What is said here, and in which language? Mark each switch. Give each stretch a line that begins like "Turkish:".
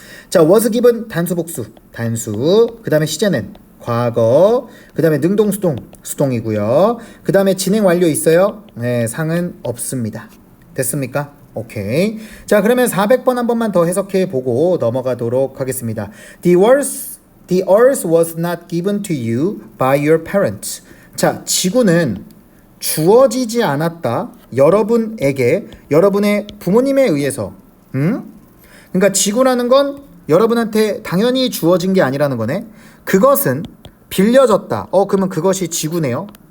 Korean: 자, was given 단수 복수. 단수. 그 다음에 시제는 과거. 그 다음에 능동 수동. 수동이고요. 그 다음에 진행 완료 있어요? 네, 상은 없습니다. 됐습니까? 오케이. 자, 그러면 400번 한 번만 더 해석해 보고 넘어가도록 하겠습니다.
English: The earth was not given to you by your parents.
Korean: 자, 지구는 주어지지 않았다. 여러분에게, 여러분의 부모님에 의해서. 그러니까 지구라는 건 여러분한테 당연히 주어진 게 아니라는 거네. 그것은 빌려졌다. 그러면 그것이 지구네요.